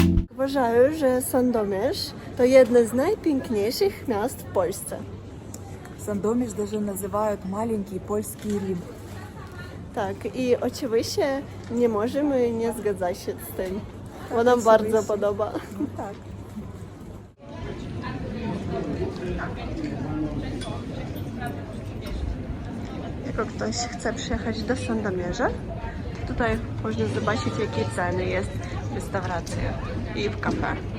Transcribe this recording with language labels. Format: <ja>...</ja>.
<pl>Uważаю, że Sandomierz to jedno z najpiękniejszych miast w Polsce.</pl> <uk>Сандоміж</uk> <ru>даже</ru> <uk>називають маленький польський Рим.</uk> <pl>Tak, i oczywiście nie możemy nie zgadzać się z tym, bo nam bardzo podoba.</pl> <uk>Ну так.</uk> <pl>Jak ktoś chce przyjechać do Sandomierza, to tutaj można zobaczyć, jakie ceny jest w restauracjach i w kafe.</pl>